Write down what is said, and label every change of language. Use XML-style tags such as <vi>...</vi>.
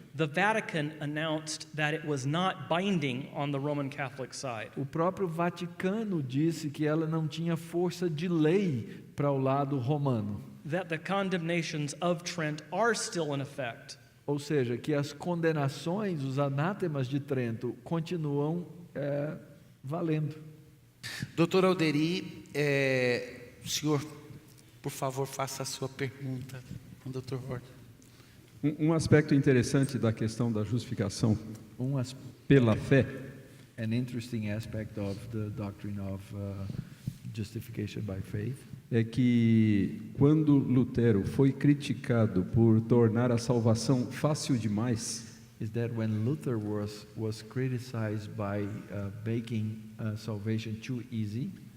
<en>the Vatican announced that it was not binding on the Roman Catholic side.</en> <pt>o próprio Vaticano disse que ela não tinha força de lei para o lado romano.</pt> <en>That the condemnations of Trent are still in effect.</en> <pt>Ou seja, que as condenações, os anátemas de Trento continuam valendo. Doutor Alderi, o senhor, por favor, faça a sua pergunta ao Dr. Hort. Um aspecto interessante da questão da justificação As- pela fé</pt> <en>An interesting aspect of the doctrine of justification by faith</en> <pt>é que quando Lutero foi criticado por tornar a salvação fácil demais,</pt> <en>is that when Luther was criticized by making salvation too easy,</en>